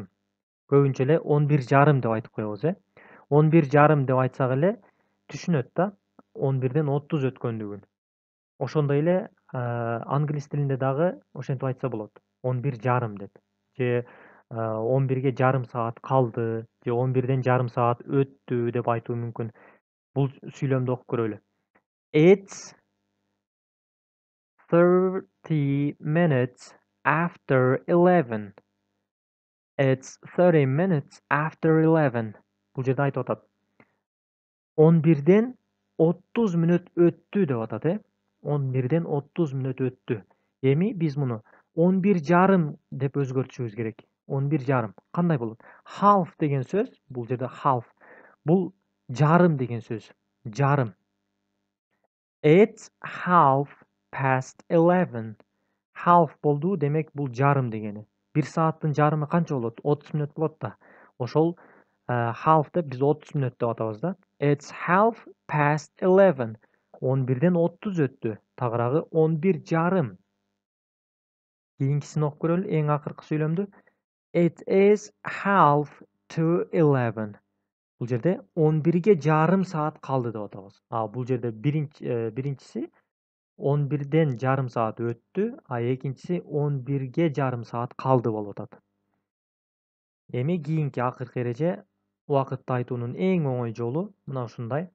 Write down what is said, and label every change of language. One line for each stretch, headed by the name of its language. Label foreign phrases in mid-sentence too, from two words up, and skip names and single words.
Kyrgyz: Көбүнчө эле 11:30 деп айтып коебуз, 11:30 деп айтсак эле түшүнөт да 11-ден 30 өткөндүгүн. Ошондой эле англис тилинде дагы ошентип айтса болот. 11:30 деп. Же 11-ге жарым саат калды, же 11-ден жарым саат өттү деп айтуу мүмкүн. Бул сүйлөмдү окуп көрөлү.
English: It's 30 minutes after 11. It's 30 minutes after 11.
Kyrgyz: Бул жерде айтып атат. 11-ден 30 мүнөт өттү деп атат, 11-ден 30 мүнөт өттү. Эми биз муну 11:30 деп өзгөртүшүбүз керек. 11:30. Кандай болот? Half деген сөз, бул жерде half. Бул жарым деген сөз. Жарым.
English: It's 11:30.
Kyrgyz: Half болду, демек бул жарым дегени. 1 сааттын жарымы канча болот? 30 мүнөт болот да. Ошол half деп биз 30 мүнөт деп атабыз да. It's 11:30. 11-ден 30 өттү. Тагыраагы 11:30. Кийинкисин окуп көрөлү, эң акыркы сүйлөмдү.
English: It is 10:30.
Kyrgyz: Бул жерде 11-ге жарым саат калды деп атабыз. Бул жерде биринчиси 11-ден жарым саат өттү, экинчиси 11-ге жарым саат калды болуп атат. Эми кийинки акыркы эреже убакытты айтуунун эң оңой жолу мына ушундай.